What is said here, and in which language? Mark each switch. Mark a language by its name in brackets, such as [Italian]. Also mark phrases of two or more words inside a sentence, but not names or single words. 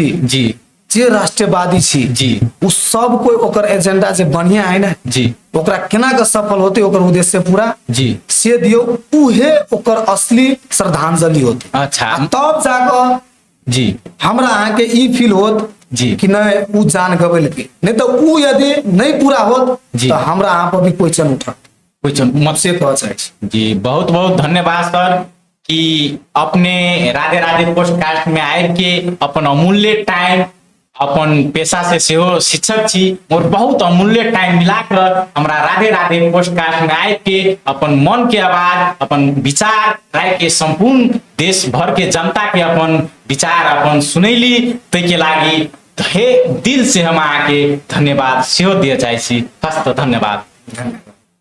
[Maithili] जी। जे राष्ट्रवादी छी जी। उ सब कोई ओकर एजेंडा जे बढ़िया है ना जी। ओकरा केना के सफल होते ओकर उद्देश्य पूरा जी। से दियो उहे ओकर असली श्रद्धांजलि होते अच्छा। आ तब जाकर जी। हमरा अहाँ के ई फील होत जी। कि नहीं उ जान गवेल के नहीं तो उ यदि नहीं पूरा होत जी। तो हमरा अहाँ पर भी क्वेश्चन उठत क्वेश्चन मत से कह चाहे छी। जी। बहुत बहुत धन्यवाद सर कि अपने राधे राधे पोडकास्ट में आए के अपन अमूल्य टाइम अपन पेशा से सेहो शिक्षक छी और बहुत अमूल्य टाइम मिलाकर हमरा राधे राधे पोडकास्ट में आए के अपन मन के आवाज अपन विचार राय के संपूर्ण देश भर के जनता के अपन विचार अपन सुनैली तै के लागि हे दिल से हम आके धन्यवाद सेहो दिए चाहे छी। हस्त धन्यवाद।